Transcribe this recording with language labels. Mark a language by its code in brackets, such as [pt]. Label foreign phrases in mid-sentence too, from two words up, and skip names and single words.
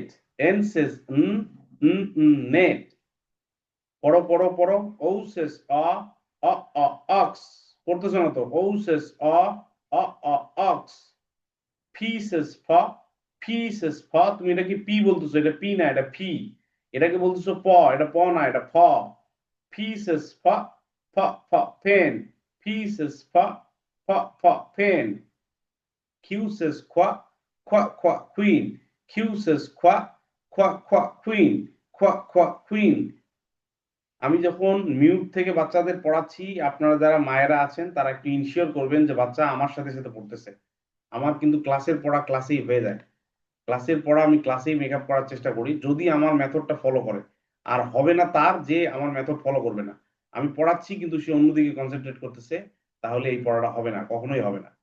[en] N says net. [bn] পড়ো পড়ো পড়ো। [en] O says ox. [bn] পড়তেছো না তো? [en] O says ox. Phi says f, phi says f. [bn] তুমি এটা কি পি বলতেছো? এটা পি না, এটা ফি। এটাকে বলতেছো প, এটা প না, এটা ফ। [en] Phi says f, f f pen. Phi says f, f f pen. Q says qua, queen. Q says qua, queen, queen. [bn] আমি যখন মিউট থেকে বাচ্চাদের পড়াচ্ছি, আপনারা যারা মায়েরা আছেন তারা একটু ইনশিওর করবেন যে বাচ্চা আমার সাথে সাথে পড়তেছে। আমার কিন্তু ক্লাসের পড়া ক্লাসেই হয়ে যায়। ক্লাসের পড়া আমি ক্লাসেই মেকআপ করার চেষ্টা করি, যদি আমার মেথডটা ফলো করে। আর হবে না তার যে আমার মেথড ফলো করবে না। আমি পড়াচ্ছি কিন্তু সে অন্যদিকে কনসেন্ট্রেট করতেছে, তাহলে এই পড়াটা হবে না, কখনোই হবে না।